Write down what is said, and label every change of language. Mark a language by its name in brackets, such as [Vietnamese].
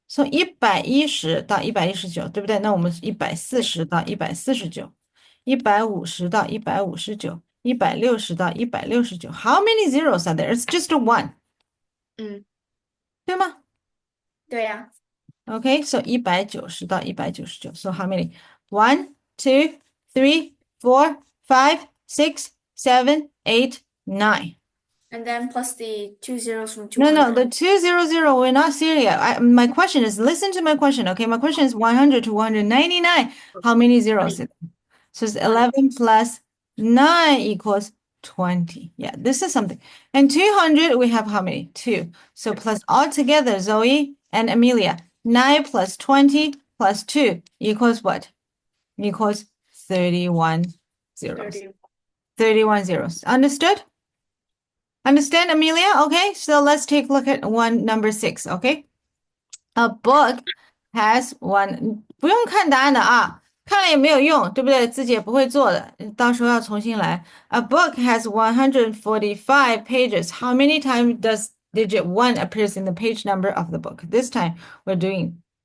[Chinese] So 110到119，对不对？那我们140到149，150到159，160到169。 [English] How many zeros are there? It's just a one， [Chinese] 对吗？对呀。 [English] Okay, so 190到199. So how many? 1, 2, 3, 4, 5, 6, 7, 8, 9. And then plus the 2 zeros from No, 200. the 200, we're not serious. My question is, listen to my question, okay? My question is 100 to 199. How many zeros? So it's 11 plus 9 equals 20. Yeah, this is something. And 200, we have how many? 2. So plus all together, Zoe and Amelia, 9 plus 20 plus 2 equals what? Equals 31 zeros. 30. 31 zeros. Understood? Understand, Amelia? Okay, so let's take a look at number 6, okay? A book has one, [Chinese] 不用看答案的啊看了也没有用，对不对？自己也不会做的，到时候要重新来。 [English] A book has 145 pages. How many times does digit 1 appears in the page number of the book? This time we're doing.